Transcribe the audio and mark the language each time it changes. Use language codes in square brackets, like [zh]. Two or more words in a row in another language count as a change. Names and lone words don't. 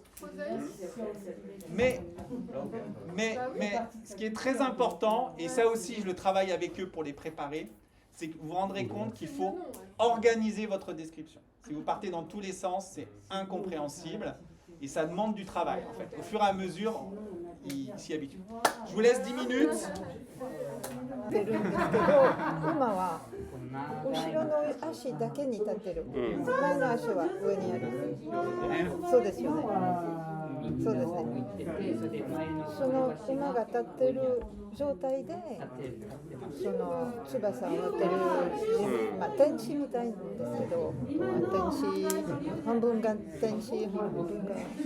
[fr] Mais ce qui est très important, et ça aussi je le travaille avec eux pour les préparer, c'est que vous vous rendrez compte qu'il faut organiser votre description. Si vous partez dans tous les sens, c'est incompréhensible et ça demande du travail en fait. Au fur et à mesure, ils s'y habituent. Je vous laisse 10 minutes. [ja] てるんですけど、馬は後ろの足だけに立ってる。前の足は上にある。そうですよね。そうですね。その馬が立ってる状態で、その翼を持ってる、天使みたいなんですけど、天使半分が天使半分が。